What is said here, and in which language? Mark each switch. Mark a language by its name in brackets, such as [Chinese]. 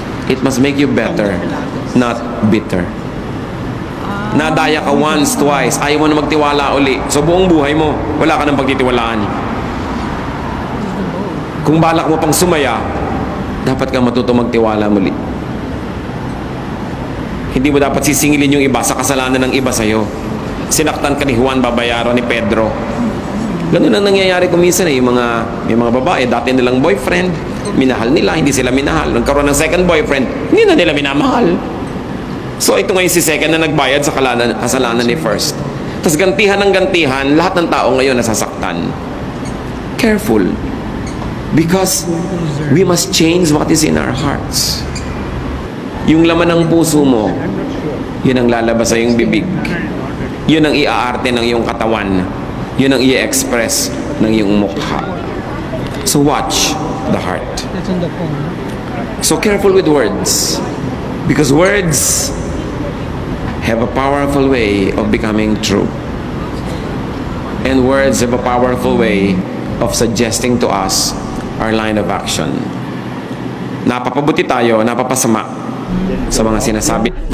[English] It must make you better, not bitter. [Filipino] Nadaya ka once, twice, ayaw mo na magtiwala uli. So buong buhay mo, wala ka ng pagtitiwalaan. Kung balak mo pang sumaya, dapat ka matuto magtiwala muli. Hindi mo dapat sisingilin yung iba sa kasalanan ng iba sa'yo. Sinaktan ka ni Juan, babayaran ni Pedro. Ganun ang nangyayari kuminsan eh. Yung mga babae, dati nilang boyfriend, minahal nila, hindi sila minahal. Nagkaroon ng second boyfriend, hindi na nila minamahal. So ito ngayon si second na nagbayad sa kasalanan ni first. Tapos gantihan ng gantihan, lahat ng tao ngayon nasasaktan. [English] Careful. Because we must change what is in our hearts. [Filipino] Yung laman ng puso mo, yun ang lalabas sa iyong bibig. Yun ang iaarte ng iyong katawan. Yun ang i-express ng iyong mukha. [English] So watch the heart. That's on the phone. So careful with words. Because words have a powerful way of becoming true. And words have a powerful way of suggesting to us our line of action. [Filipino] Napapabuti tayo, napapasama sa mga sinasabi.